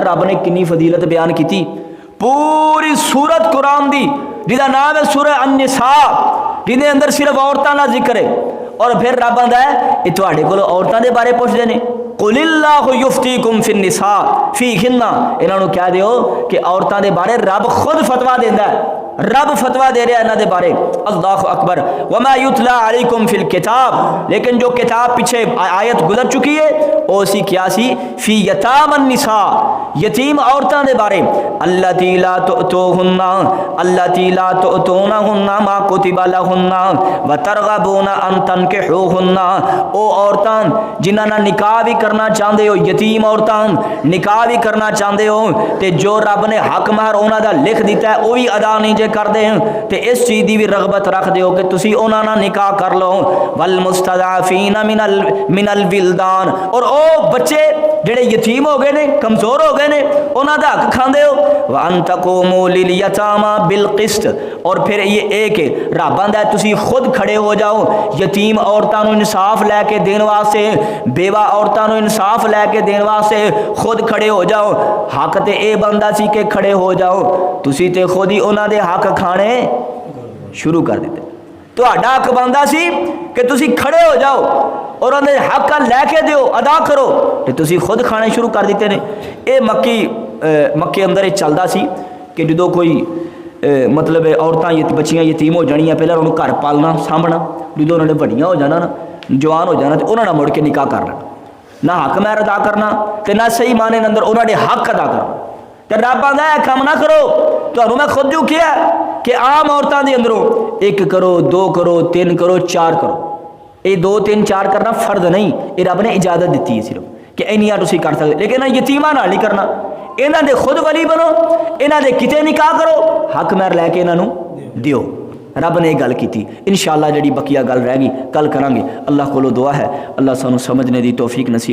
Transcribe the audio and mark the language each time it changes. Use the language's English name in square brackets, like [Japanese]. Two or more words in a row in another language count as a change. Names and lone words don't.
[Punjabi] رب نے کتنی فضیلت بیان کی۔ پوری سورت قرآن دی جیہدا نام ہے سورہ النساء، جیہدے اندر صرف عورتاں دا ذکر ہے، اور پھر رب آندا ہے یہ تہاڈے کول عورتاں دے بارے پچھدے نے. [Arabic] قل الله يفتيكم في النساء فيهن, [Punjabi] انہاں نوں کہہ دیو کہ عورتاں دے بارے رب خود فتویٰ دیندا ہے، رب فتویٰ دے رہا ہے انہاں دے بارے. [Arabic] الله أكبر. وما يتلى عليكم في الكتاب, [Punjabi] لیکن جو کتاب پیچھے آیت گزر چکی ہے وہ سی کیا سی? [Arabic] في يتامى النساء, [Punjabi] یتیم عورتاں دے بارے. [Arabic] اللاتي لا تؤتونهن اللاتي لا تؤتونهن ما كتب لهن وترغبون أن تنكحوهن, [Punjabi] او عورتاں جنہاں نال نکاح بھی کرنا چاہتے ہو، یتیم عورتاں نکاح بھی کرنا چاہتے ہو تو جو رب نے حق مہر اونہاں دا لکھ دتا ہے وہ بھی ادا نہیں جے کرتے ہیں تو اس چیز کی بھی رغبت رکھ دو کہ تسی اونہاں نال نکاح کر لو. [Arabic] والمستضعفين من الولدان, [Punjabi] اور او بچے جیہڑے یتیم ہو گئے نے، کمزور ہو گئے نے، اونہاں دا حق کھاندے ہو. [Arabic] وأن تقوموا لليتامى بالقسط, [Punjabi] اور پھر یہ اک رب آندا ہے تسی خود کھڑے ہو جاؤ یتیم عورتاں نوں انصاف لیکے دینے واسطے، بیوہ عورتاں نوں انصاف لیکے دینے واسطے خود کھڑے ہو جاؤ. حق تے یہ بندا سی کہ کھڑے ہو جاؤ، تسی تے خود ہی اونہاں دے حق کھانے شروع کر دتے. تو حق بنتا سی کہ تسی کھڑے ہو جاؤ اور انہیں حق لیکے دو، ادا کرو، تو تسی خود کھانے شروع کر دتے نے. یہ مکے اندر چلتا سی کہ جو کوئی مطلب عورتاں بچیاں یتیم ہو جانیاں، پہلے انہوں نے گھر پالنا سانبھنا، جو انہوں نے وڈیاں ہو جانا نا، جوان ہو جانا، تو انہوں نے مڑ کے نکاح کر لینا، نہ حق مہر ادا کرنا تو نہ صحیح معنے اندر انہوں نے حق ادا کرنا. تو رب آندا ہے کام نہ کرو، تو میں خود جو کیا کہ عام عورتوں کے اندروں 1 کرو، 2 کرو، 3 کرو، 4 کرو. یہ 2 3 4 کرنا فرض نہیں، یہ رب نے اجازت دی ہے صرف کہ انیاں تسیں کر سکتے، لیکن یتیماں نال نہیں کرنا. انہاں دے خود ولی بنو، انہاں دے کتے نکاح کرو، حق مہر لیکے انہاں نوں دیو. رب نے گل کی. ان شاء اللہ جیہڑی بقیہ گل رہ گئی کل کرانگے۔ اللہ کولوں دعا ہے اللہ سانوں سمجھنے دی توفیق نصیب